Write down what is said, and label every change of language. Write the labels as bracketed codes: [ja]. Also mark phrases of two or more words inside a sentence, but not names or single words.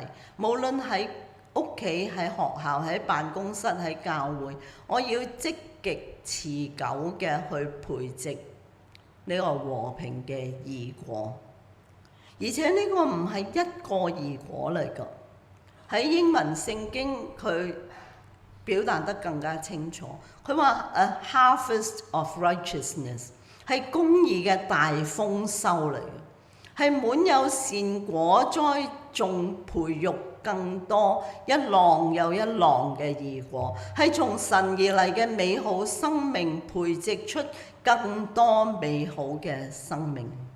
[yue] 無論喺屋企、喺學校、喺辦公室、喺教會，我要積極持久嘅去培植呢個和平嘅義果。而且呢個唔係一個義果嚟㗎，喺英文聖經佢表達得更加清楚。佢話 [en] A harvest of righteousness [yue] 係公義嘅大豐收嚟嘅，係滿有善果栽種培育更多一浪又一浪嘅義果，係從神而嚟嘅美好生命培植出更多美好嘅生命。